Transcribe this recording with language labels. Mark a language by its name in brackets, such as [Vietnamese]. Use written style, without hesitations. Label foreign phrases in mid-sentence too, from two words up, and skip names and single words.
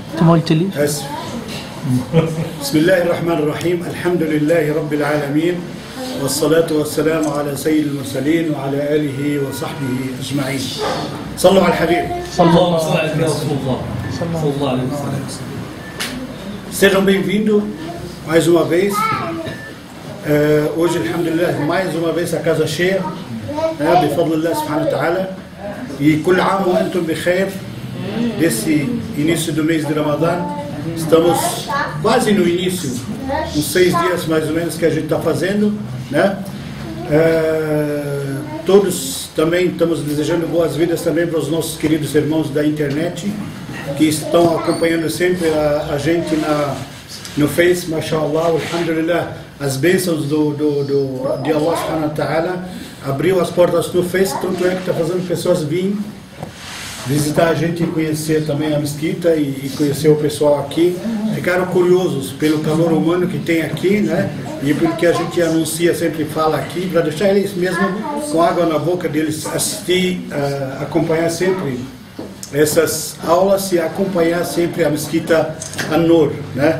[Arabic] لي آسف. بسم الله الرحمن الرحيم. الحمد لله رب العالمين والصلاة والسلام على سيد المرسلين وعلى آله وصحبه أجمعين. صلوا على الحبيب. صلى الله عليه وسلم. [Portuguese] Sejam bem-vindos mais uma vez. Hoje, alhamdulillah, mais uma vez a casa cheia, [Arabic] بفضل الله سبحانه وتعالى. E كل عام وأنتم بخير. [Portuguese] Desse início do mês de Ramadã, estamos quase no início, uns 6 dias mais ou menos que a gente está fazendo, né? Todos também estamos desejando boas-vindas também para os nossos queridos irmãos da internet que estão acompanhando sempre a gente no Face, [Arabic] ما شاء الله، الحمد لله, [Portuguese] as bênçãos de [Arabic] الله سبحانه وتعالى [Portuguese] abriu as portas no Face, tanto é que está fazendo pessoas virem visitar a gente e conhecer também a mesquita e conhecer o pessoal aqui. Ficaram curiosos pelo calor humano que tem aqui, né? E pelo que a gente anuncia, sempre fala aqui, para deixar eles mesmo com água na boca deles assistir, acompanhar sempre essas aulas e acompanhar sempre a mesquita An-Nur, né?